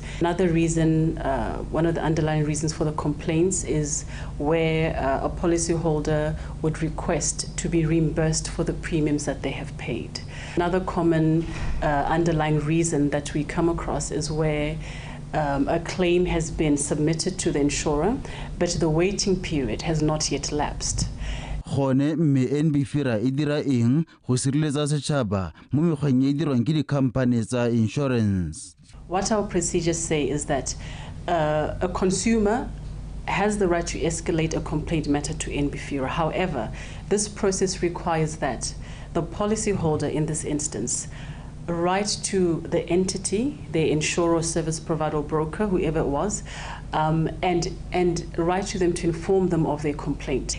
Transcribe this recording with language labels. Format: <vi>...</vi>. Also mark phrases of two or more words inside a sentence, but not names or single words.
<en>Another reason, one of the underlying reasons for the complaints is where a policyholder would request to be reimbursed for the premiums that they have paid. Another common underlying reason that we come across is where a claim has been submitted to the insurer, but the waiting period has not yet lapsed.</en> <tn>Gone mme NBFIRA e dira eng go sireletsa setšhaba mo mekgweng e dirwang ke dikhamphane tsa insurance.</tn> <en>What our procedures say is that a consumer has the right to escalate a complaint matter to NBFIRA. However, this process requires that the policyholder in this instance write to the entity, the insurer, service provider, or broker, whoever it was, and write to them to inform them of their complaint.</en>